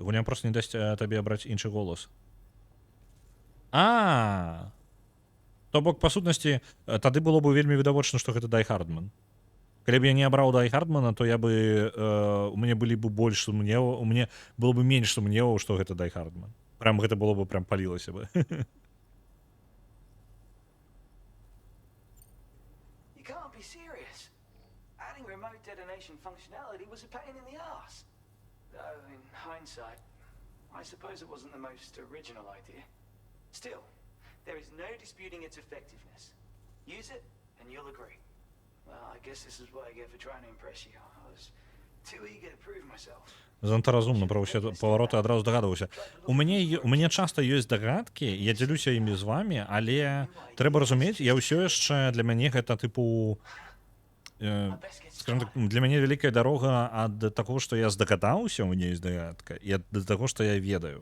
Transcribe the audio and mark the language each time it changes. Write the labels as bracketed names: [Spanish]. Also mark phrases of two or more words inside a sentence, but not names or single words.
[Belarusian] Гуня проста не дасць табе абраць іншы голас. То бок, па сутнасці, тады было б вельмі відавочна, што гэта Дай Хардман. Калі б я не абраў Дай Хардмана, то я бы... у мяне былі б больш сумневаў, у мяне было б менш сумневаў, што гэта Дай Хардман. Прям гэта было бы прям палілася бы. [English] You can't be serious. Adding remote detonation functionality was a pain in the ass. Though, in hindsight, I suppose it wasn't the most original idea. Still, there is no disputing its effectiveness. Use it, and you'll agree. Well, I guess this is what I get for trying to impress you. I was too eager to prove myself. [Belarusian] Занадта разумна пра ўсе павароты адразу здагадваўся. У мяне часта ёсць дагадкі, я дзялюся імі з вамі, але трэба разумець, я ўсё яшчэ для мяне гэта тыпу скажем так, для мяне вялікая дарога ад таго, што я здагадаўся, у мяне ёсць дагадка, і ад таго, што я ведаю.